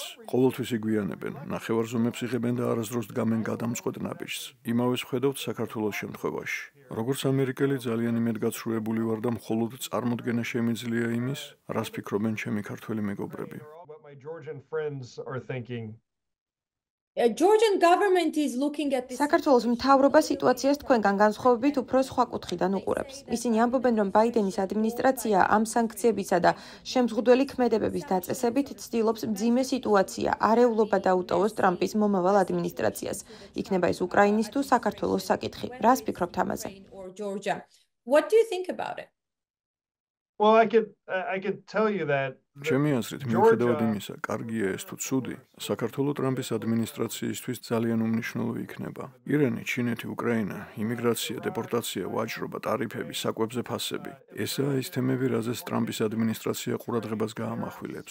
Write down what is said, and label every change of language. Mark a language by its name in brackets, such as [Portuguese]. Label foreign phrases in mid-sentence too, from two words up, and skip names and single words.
[Georgian] ყოველთვის იგვიანებენ, ნახევარზომებს იღებენ და არასდროს დგამენ გადამწყვეტ ნაბიჯს. იმავეს ვხედავთ საქართველოს შემთხვევაში. როგორც ამერიკელი ძალიან იმედგაცრუებული ვარ და მხოლოდ წარმოდგენა შემიძლია იმის, რას ფიქრობენ ჩემი ქართველი მეგობრები. [English] Georgian government is looking at this. [Georgian] საქართველოს მთავრობა სიტუაციას თქვენგან განსხვავებით უფრო სხვა კუთხიდან უყურებს. ისინი ამბობენ, რომ ბაიდენის ადმინისტრაცია ამ სანქციებისა და შემზღუდველი ქმედებების დაწესებით ცდილობს მძიმე სიტუაცია, არეულობა დაუტოვოს ტრამპის მომავალ ადმინისტრაციას. იქნება ეს უკრაინის თუ საქართველოს საკითხი. რას ფიქრობთ ამაზე? [English] What do you think about it? [Georgian] ჩემი აზრით, მიუხედავად იმისა, კარგია ეს თუ ცუდი, საქართველოს ტრამპის ადმინისტრაციისთვის ძალიან უმნიშვნელო იქნება. ირანი, ჩინეთი, უკრაინა, იმიგრაცია, დეპორტაცია, ვაჭრობა, ტარიფები, საკვებზე ფასები. ესაა ის თემები, რაზეც ტრამპის ადმინისტრაცია ყურადღებას გაამახვილებს.